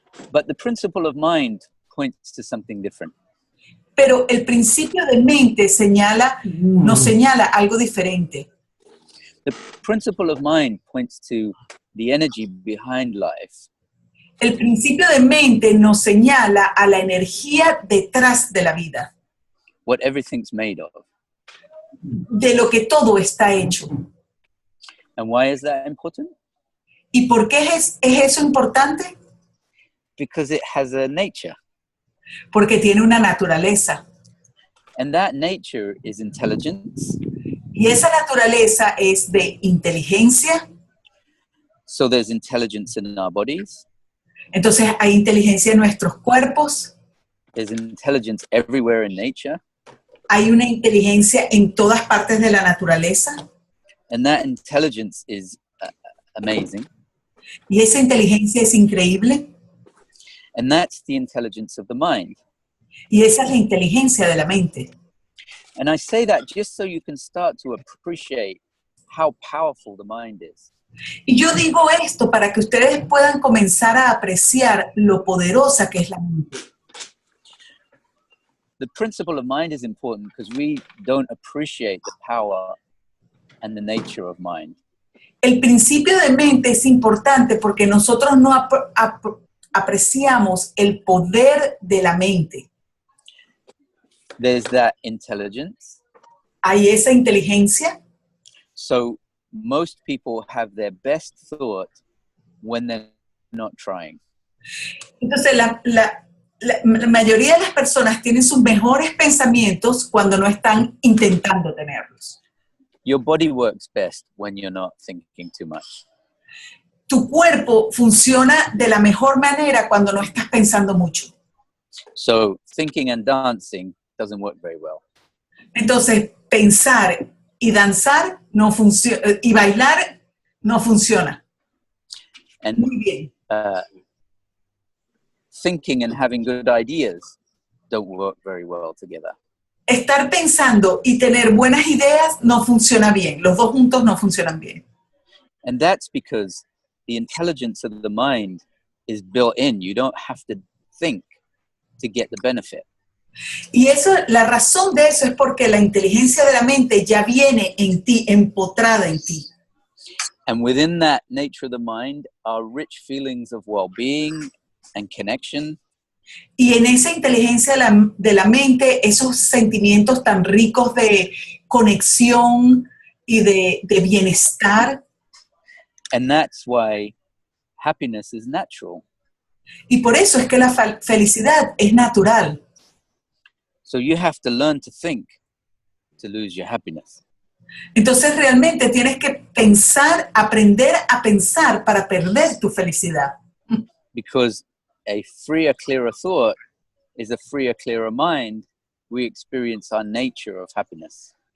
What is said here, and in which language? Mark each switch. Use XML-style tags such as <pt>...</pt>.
<en>But the principle of mind points to something different.</en> <es>Pero el principio de mente nos señala algo diferente.</es> <en>The principle of mind points to the energy behind life.</en> <es>El principio de mente nos señala a la energía detrás de la vida,</es> <en>What everything's made of.</en> <es>de lo que todo está hecho.</es> <en>And why is that important?</en> <es>¿Y por qué es eso importante?</es> <en>Because it has a nature.</en> <es>Porque tiene una naturaleza.</es> <en>And that nature is intelligence.</en> <es>Y esa naturaleza es de inteligencia.</es> <en>So there's intelligence in our bodies.</en> <es>Entonces hay inteligencia en nuestros cuerpos.</es> <en>There's intelligence everywhere in nature.</en> <es>Hay una inteligencia en todas partes de la naturaleza.</es> <en>And that intelligence is amazing.</en> <es>Y esa inteligencia es increíble.</es> <en>And that's the intelligence of the mind.</en> <es>Y esa es la inteligencia de la mente.</es> <en>And I say that just so you can start to appreciate how powerful the mind is.</en> <es>Y yo digo esto para que ustedes puedan comenzar a apreciar lo poderosa que es la mente.</es> <en>The principle of mind is important because we don't appreciate the power and the nature of mind.</en> <es>El principio de mente es importante porque nosotros no apreciamos el poder de la mente.</es> <en>There's that intelligence.</en> <es>Hay esa inteligencia.</es> <en>So most people have their best thought when they're not trying.</en> <es>Entonces, la mayoría de las personas tienen sus mejores pensamientos cuando no están intentando tenerlos.</es> <en>Your body works best when you're not thinking too much.</en> <es>Tu cuerpo funciona de la mejor manera cuando no estás pensando mucho.</es> <en>So thinking and dancing doesn't work very well.</en> <es>Entonces, pensar y danzar no funciona, y bailar no funciona.</es> <en>And</en> <es>Muy bien.</es> <en>thinking and having good ideas don't work very well together.</en> <es>Estar pensando y tener buenas ideas no funciona bien. Los dos juntos no funcionan bien.</es> <en>And that's because the intelligence of the mind is built in. You don't have to think to get the benefit.</en> <es>Y eso, la razón de eso es porque la inteligencia de la mente ya viene en ti, empotrada en ti.</es> <en>And within that nature of the mind are rich feelings of well-being and connection.</en> <es>Y en esa inteligencia de la mente, esos sentimientos tan ricos de conexión y de bienestar.</es> <en>And that's why happiness is natural.</en> <es>Y por eso es que la felicidad es natural.</es> <en>So you have to learn to think to lose your happiness.</en> <es>Entonces realmente tienes que pensar, aprender a pensar para perder tu felicidad.</es> <en>Because a freer, clearer thought is a freer, clearer mind. We experience our nature of happiness.</en>